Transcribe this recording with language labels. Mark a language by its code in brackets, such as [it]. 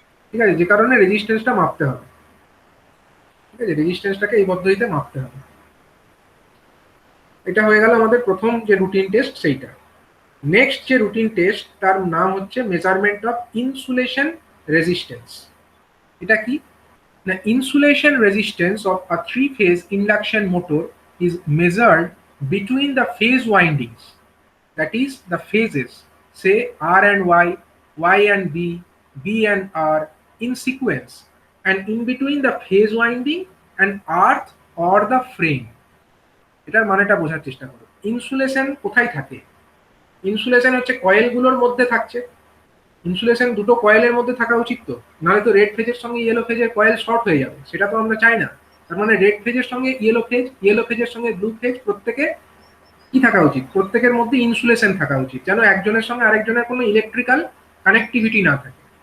[bn] ঠিক আছে, যে কারণে রেজিস্ট্যান্সটা মাপতে হবে। ঠিক আছে, রেজিস্ট্যান্সটাকে এই পদ্ধতিতে মাপতে হবে। এটা হয়ে গেল আমাদের প্রথম যে রুটিন টেস্ট, সেইটা। নেক্সট যে রুটিন টেস্ট, তার নাম হচ্ছে মেজারমেন্ট অফ ইনসুলেশন রেজিস্ট্যান্স। এটা কি না, [en] Insulation resistance of a 3-phase induction motor is measured between the phase windings, that is the phases, say R and Y and B and R in sequence, and in between the phase winding and earth or the frame. [bn] এটার মানেটা বোঝার চেষ্টা করো। Insulation কোথায় থাকে? Insulation হচ্ছে কয়েলগুলোর মধ্যে থাকছে। ইনসুলেশন দুটো কয়েলের মধ্যে থাকা উচিত তো, নাহলে তো রেড ফেজের সঙ্গে ইয়েলো ফেজের কয়েল শর্ট হয়ে যাবে, সেটা তো আমরা চাই না। তার মানে রেড ফেজের সঙ্গে ইয়েলো ফেজের সঙ্গে ব্লু ফেজ প্রত্যেকে কি থাকা উচিত, প্রত্যেকের মধ্যে ইনসুলেশন থাকা উচিত, যেন একজনের সঙ্গে আরেকজনের কোনো ইলেকট্রিক্যাল কানেক্টিভিটি না থাকে।